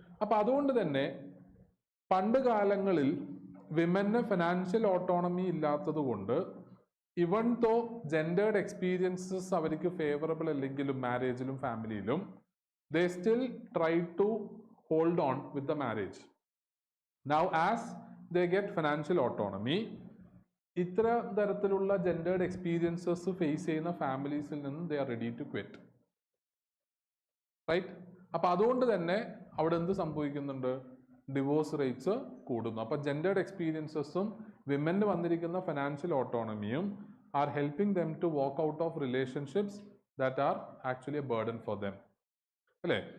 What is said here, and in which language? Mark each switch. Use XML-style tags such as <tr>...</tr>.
<ml>അപ്പം അതുകൊണ്ട് തന്നെ പണ്ട് കാലങ്ങളിൽ വിമന് ഫിനാൻഷ്യൽ ഓട്ടോണമി ഇല്ലാത്തത് കൊണ്ട് ഇവൺ ദോ ജെൻഡേർഡ് എക്സ്പീരിയൻസസ് അവർക്ക് ഫേവറബിൾ അല്ലെങ്കിലും മാരേജിലും ഫാമിലിയിലും</ml> <en>they still try to hold on with the marriage. Now as they get financial autonomy,</en> <ml>ഇത്ര തരത്തിലുള്ള ജെൻഡേർഡ് എക്സ്പീരിയൻസസ് ഫേസ് ചെയ്യുന്ന ഫാമിലീസിൽ നിന്ന്</ml> <en>they are ready to quit, right?</en> <ml>അപ്പം അതുകൊണ്ട് തന്നെ അവിടെ എന്ത് സംഭവിക്കുന്നുണ്ട്? ഡിവോഴ്സ് റേറ്റ്സ് കൂടുന്നു. അപ്പം ജെൻഡേർഡ് എക്സ്പീരിയൻസസും വിമന് വന്നിരിക്കുന്ന financial ഓട്ടോണമിയും</ml> <en>Are helping them to walk out of relationships that are actually a burden for them, അല്ലേ?</en>